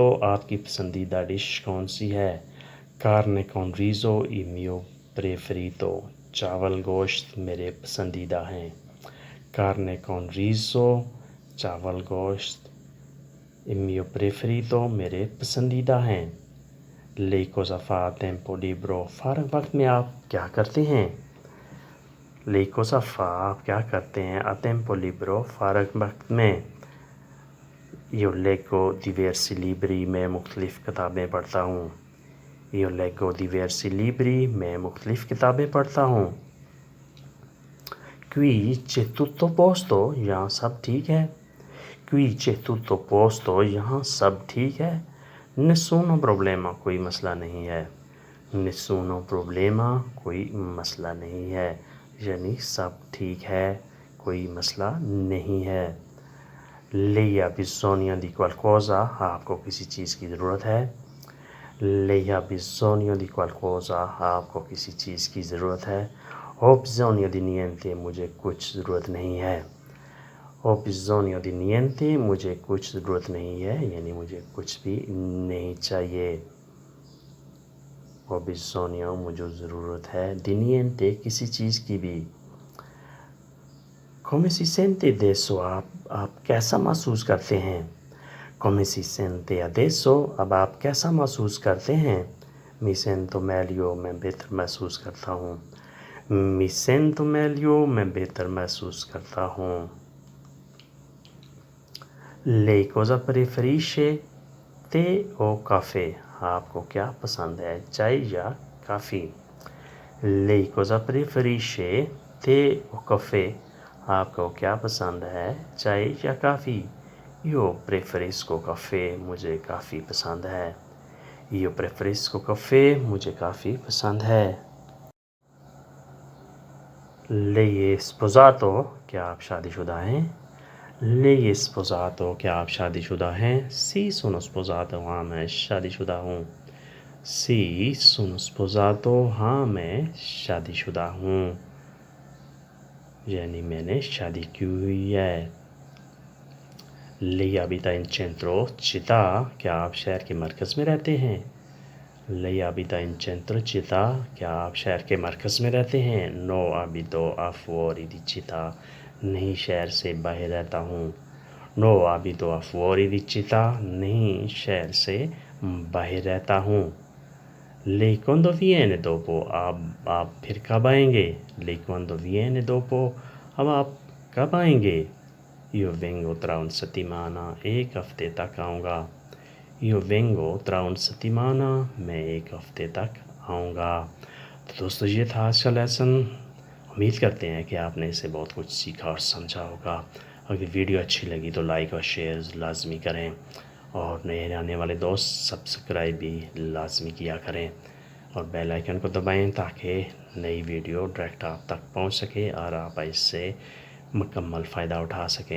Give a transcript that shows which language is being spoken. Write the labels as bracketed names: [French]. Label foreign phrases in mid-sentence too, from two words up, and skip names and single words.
[Urdu] آپ کی پسندیدہ ڈش کون سی ہے? [Italian] Carne con riso il mio preferito. [Urdu] چاول گوشت میرے پسندیدہ ہیں. [Italian] Carne con riso [Urdu] چاول گوشت [Italian] il mio preferito [Urdu] میرے پسندیدہ ہیں. [Italian] Lei cosa fa a tempo libero? [Urdu] فارغ وقت میں آپ کیا کرتے ہیں? [Italian] Lei cosa fa? [Urdu] آپ کیا کرتے ہیں? [Italian] A tempo libero [Urdu] فارغ وقت میں. [Italian] Io leggo diversi libri [Urdu] میں مختلف کتابیں پڑھتا ہوں. [Italian] Io leggo diversi libri [Urdu] میں مختلف کتابیں پڑھتا ہوں. [Italian] Qui c'è tutto a posto? [Urdu] یہاں سب ٹھیک ہے. [Italian] Qui c'è tutto a posto? [Urdu] یہاں سب ٹھیک ہے. [Italian] Nessuno problema [Urdu] کوئی مسئلہ نہیں ہے. [Italian] Nessuno problema [Urdu] کوئی مسئلہ نہیں ہے. یعنی سب ٹھیک ہے، کوئی مسئلہ نہیں ہے. [Italian] Lei ha bisogno di qualcosa? [Urdu] آپ کو کسی چیز کی ضرورت ہے. [Italian] Lei ha bisogno di qualcosa? [Urdu] آپ کو کسی چیز کی ضرورت ہے. [Italian] Ho bisogno di niente? [Urdu] مجھے کچھ ضرورت نہیں ہے. [Italian] Ho bisogno di niente? [Urdu] مجھے کچھ ضرورت نہیں ہے، یعنی مجھے کچھ بھی نہیں چاہیے. [Italian] Ho bisogno [Urdu] مجھے ضرورت ہے, [Italian] di niente [Urdu] کسی چیز کی بھی. [Italian] Come si sente adesso? [Urdu] آپ کیسا محسوس کرتے ہیں? [Italian] Come si sente adesso? [Urdu] اب آپ کیسا محسوس کرتے ہیں? [Italian] Mi sento meglio [Urdu] میں بہتر محسوس کرتا ہوں. [Italian] Mi sento meglio [Urdu] میں بہتر محسوس کرتا ہوں. [Italian] Lei cosa preferisce? ते o caffè? [Urdu] آپ کو کیا پسند ہے، چائے یا کافی? [Italian] Lei cosa preferisce? ते o caffè? [Urdu] آپ کو کیا پسند ہے، چائے یا کافی? [Italian] Io preferisco caffè, [Urdu] مجھے کافی پسند ہے. [Italian] Io preferisco caffè, [Urdu] مجھے کافی پسند ہے. [Italian] Lei è sposato? [Urdu] کیا آپ شادی شدہ ہیں? [Italian] Lei è sposato? [Urdu] کیا آپ شادی شدہ ہیں? [Italian] Sì, sono sposato, [Urdu] ہاں میں شادی شدہ ہوں. [Italian] Sì, sono sposato, [Urdu] ہاں میں شادی شدہ ہوں، یعنی میں نے شادی کی ہوئی ہے. [Italian] Lei abita in centro città? [Urdu] کیا آپ شہر کے مرکز میں رہتے ہیں? [Italian] Lei abita in centro città? [Urdu] کیا آپ شہر کے مرکز میں رہتے ہیں? [Italian] No, abito a fuori di città. [Urdu] نہیں، شہر سے باہر رہتا ہوں. [Italian] No, abito a fuori di città. [Urdu] نہیں، شہر سے باہر رہتا ہوں. [Italian] Lei quando viene dopo? [Urdu] آپ پھر کب آئیں گے? [Italian] Lei quando viene dopo? [Urdu] اب آپ کب آئیں گے? [Italian] Io vengo tra una settimana, [Urdu] ایک ہفتے تک آؤں گا. [Italian] Io vengo tra una settimana, [Urdu] میں ایک ہفتے تک آؤں گا. تو دوستو یہ تھا آج کا لیسن۔ امید کرتے ہیں کہ آپ نے اسے بہت کچھ سیکھا اور سمجھا ہوگا. اگر ویڈیو اچھی لگی تو لائک اور شیئر لازمی کریں، اور نئے آنے والے دوست سبسکرائب بھی لازمی کیا کریں، اور بیل آئیکن کو دبائیں تاکہ نئی ویڈیو ڈائریکٹ آپ تک پہنچ سکے اور آپ اس سے مکمل فائدہ اٹھا سکیں.